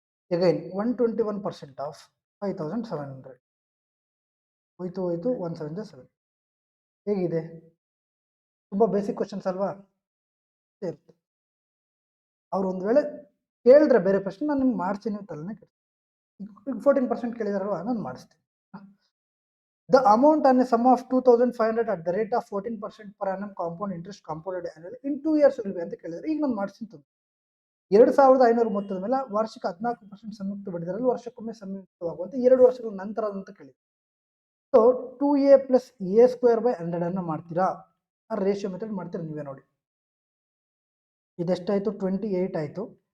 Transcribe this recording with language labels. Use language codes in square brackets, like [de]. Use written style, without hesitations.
[en] Again 121% of 5700. [kn] ಹೋಯ್ತು 1 7 ಜ 7. ಹೇಗಿದೆ? ತುಂಬ ಬೇಸಿಕ್ ಕ್ವಶನ್ಸ್ ಅಲ್ವಾ? ಅವ್ರು ಒಂದು ವೇಳೆ ಕೇಳಿದ್ರೆ ಬೇರೆ ಪ್ರಶ್ನೆ ನಾನು ನಿಮ್ಗೆ ಮಾಡ್ತೀನಿ ತಲೆನೇ ಕೆಡ್ಸಿ. ಈಗ 14% ಕೇಳಿದಾರಲ್ವ ನಾನು ಮಾಡಿಸ್ತೀನಿ. [en] The amount on a sum of 2,500 at the rate of 14% per annum compound interest compounded annually in 2 years will be [kn] ಅಂತ ಕೇಳಿದ್ರೆ ಈಗ ನಾನು ಮಾಡಿಸ್ತೀನಿ. 2,500 ಮೊತ್ತದ ಮೇಲೆ ವಾರ್ಷಿಕ 14% ಸಂಯುಕ್ತ ಬಡ್ಡಿದರಲ್ಲಿ ವರ್ಷಕ್ಕೊಮ್ಮೆ ಸಂಯುಕ್ತವಾಗುವಂತೆ 2 ವರ್ಷಗಳ ನಂತರ ಅಂತ ಕೇಳಿದೆ. So 2a plus a square by 100 ಅನ್ನ ಮಾಡ್ತೀರಾ? ಆ ರೇಷಿಯೋ ಮೆಥಡ್ ಮಾಡ್ತೀರಾ ನೀವೇ ನೋಡಿ. ಇದೆಷ್ಟಾಯಿತು? 28 ಆಯಿತು.